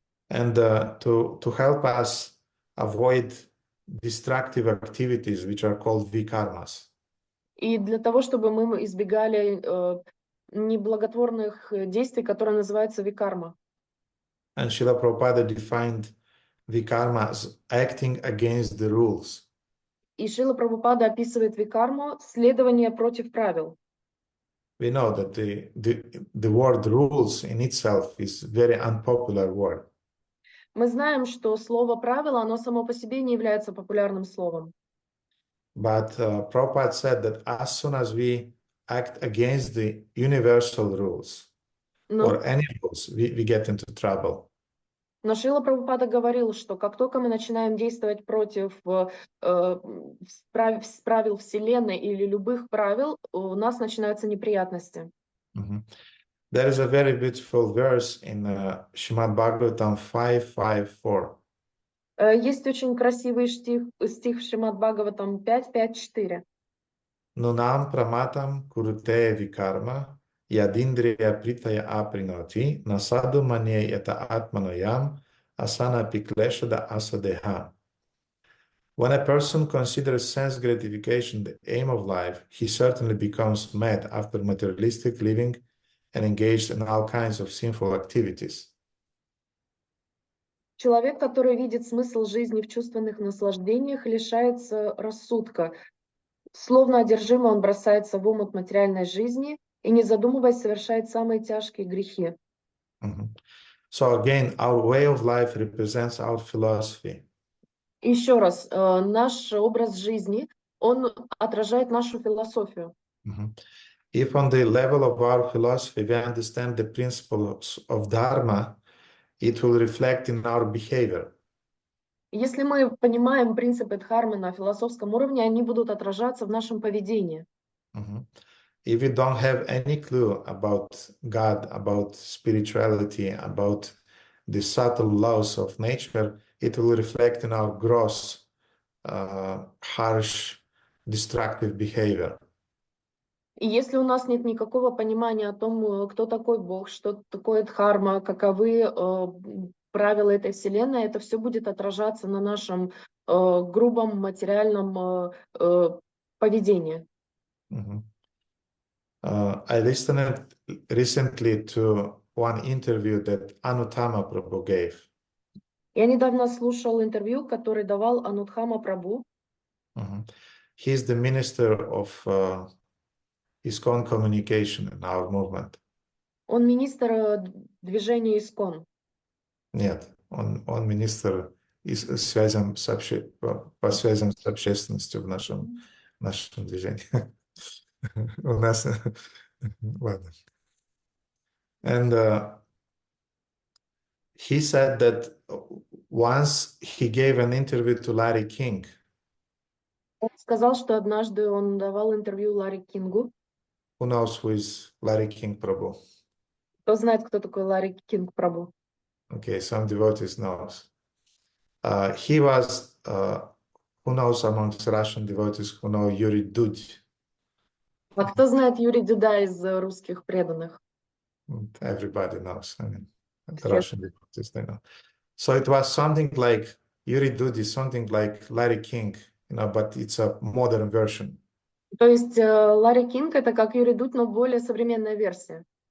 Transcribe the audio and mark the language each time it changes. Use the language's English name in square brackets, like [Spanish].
[English] And to help us avoid destructive activities, which are called vikarmas. [Russian] И для того, чтобы мы избегали неблаготворных действий, которые называются викарма. [English] And Srila Prabhupada defined vikarma as acting against the rules. [Russian] И Шрила Прабхупада описывает викарму следование против правил. [English] We know that the word rules in itself is very unpopular word. [Russian] Мы знаем, что слово правило, оно само по себе не является популярным словом. [English] But Prabhupada said that as soon as we act against the universal rules [Russian] Но, [English] or any rules, we get into trouble. [Russian] но Шрила Прабхупада говорил, что как только мы начинаем действовать против правил Вселенной или любых правил, у нас начинаются неприятности. Mhm. [English] There is a very beautiful verse in Shrimad-Bhagavatam 5:5-4. [Russian] Есть очень красивый стих в Шримад-Бхагаватам 5.5.4. [Sanskrit] Nunam pramatam kurute vikarma yadindriya pritaya aprinoti nasadu manye yata atmanoyam asana pikleshada asadeha. [English] When a person considers sense gratification the aim of life, he certainly becomes mad after materialistic living and engaged in all kinds of sinful activities. [Russian] Человек, который видит смысл жизни в чувственных наслаждениях, лишается рассудка. Словно одержимо он бросается в омут материальной жизни и, не задумываясь, совершает самые тяжкие грехи. [English] So again, our way of life represents our philosophy. [Russian] Еще раз, наш образ жизни, он отражает нашу философию. [English] If on the level of our philosophy we understand the principles of Dharma, it will reflect in our behavior. [Russian] Если мы понимаем принципы дхармы на философском уровне, они будут отражаться в нашем поведении. [English] If we don't have any clue about God, about spirituality, about the subtle laws of nature, it will reflect in our gross, harsh, destructive behavior. [Russian] И если у нас нет никакого понимания о том, кто такой Бог, что такое дхарма, каковы правила этой вселенной, это все будет отражаться на нашем грубом материальном поведении. [English] I listened recently to one interview that Anuttama Prabhu gave. [Russian] Я недавно слушал интервью, который давал Анутхама Прабhu. [English] He is the minister of ISKCON communication in our movement. [Russian] Он министр движения ИСКОН. Нет, он министр связям по связям с общественностью в нашем движении. У нас, ладно. [English] And he said that once he gave an interview to Larry King. [Russian] Он сказал, что однажды он давал интервью Ларри Кингу. [English] Who knows who is Larry King Prabhu? [Russian] Кто знает, кто такой Ларри Кинг Прабhu? [English] Okay, some devotees knows. He was, who knows amongst Russian devotees who know Yuri Dudь? [Russian] А кто знает Юрия Дуда из русских преданных? [English] Everybody knows. I mean, the Russian devotees, they know. So it was something like Yuri Dudь is something like Larry King, but it's a modern version. [Russian] То есть Ларри Кинг это как Юрий Дудь, но более современная версия.